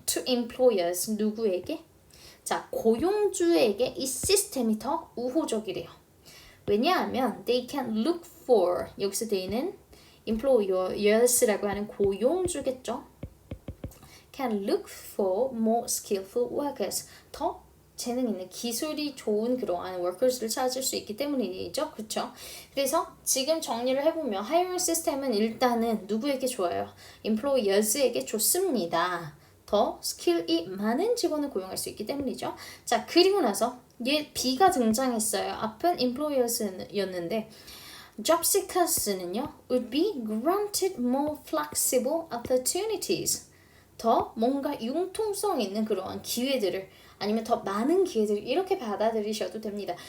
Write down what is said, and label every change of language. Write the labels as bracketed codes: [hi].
[en] to employers, 누구에게? [ko] 자, 고용주에게 이 시스템이 더 우호적이래요. 왜냐하면 [en] they can look for, [ko] 여기서 they는 employers라고 하는 고용주겠죠. [en] can look for more skillful workers, [ko] 더 재능 있는 기술이 좋은 그러한 workers를 찾을 수 있기 때문이죠. 그렇죠? 그래서 지금 정리를 해보면 hiring 시스템은 일단은 누구에게 좋아요? employers에게 좋습니다. 더 스킬이 많은 직원을 고용할 수 있기 때문이죠. 자, 그리고 나서 얘 B가 등장했어요. 앞은 [en] employers였는데 job seekers는요 would be granted more flexible opportunities. [ko] 더 뭔가 융통성 있는 그러한 기회들을 아니면 더 많은 기회들을 이렇게 받아들이셔도 됩니다.